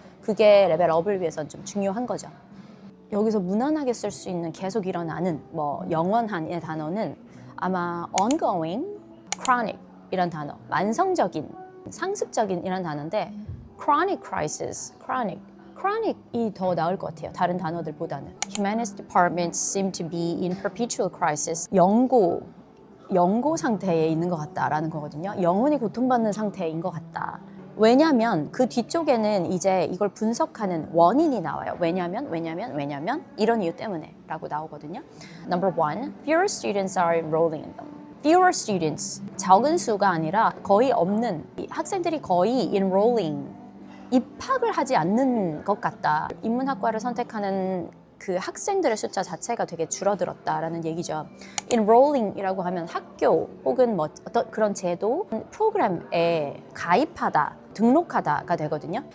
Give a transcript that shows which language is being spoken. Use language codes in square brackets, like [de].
[ko] 그게 레벨 업을 위해서 좀 중요한 거죠. 여기서 무난하게 쓸 수 있는 계속 일어나는 뭐 영원한의 단어는 아마 ongoing, chronic 이란 단어, 만성적인, 상습적인 이란 단어인데 [en] chronic crisis, [ko] chronic이 더 나을 것 같아요. 다른 단어들보다는. [en] Humanities departments seem to be in perpetual crisis. [ko] 영고 상태에 있는 것 같다라는 거거든요. 영원히 고통받는 상태인 것 같다. 왜냐면 그 뒤쪽에는 이제 이걸 분석하는 원인이 나와요. 왜냐면 이런 이유 때문에 라고 나오거든요. [en] Number one, fewer students are enrolling in them. Fewer students, [ko] 적은 수가 아니라 거의 없는, 학생들이 거의 enrolling, 입학을 하지 않는 것 같다. 인문학과를 선택하는 그 학생들의 숫자 자체가 되게 줄어들었다라는 얘기죠. enrolling이라고 하면 학교 혹은 뭐 어떤 그런 제도, 프로그램에 가입하다, 등록하다가 되거든요.